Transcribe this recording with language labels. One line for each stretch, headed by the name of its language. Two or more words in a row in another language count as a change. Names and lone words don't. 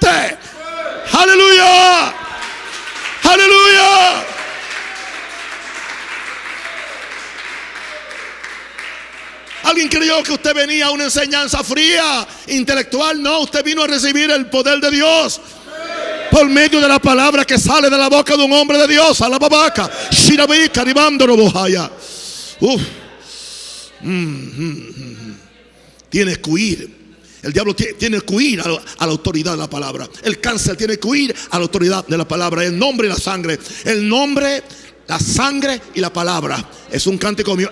Spanish: Aleluya. Aleluya. ¿Alguien creyó que usted venía a una enseñanza fría, intelectual? No, usted vino a recibir el poder de Dios por medio de la palabra que sale de la boca de un hombre de Dios. A la babaca, shirabika, ribándolo bojaya. Tienes que huir. El diablo tiene que huir a la autoridad de la palabra. El cáncer tiene que huir a la autoridad de la palabra. El nombre y la sangre. El nombre, la sangre y la palabra. Es un cántico mío.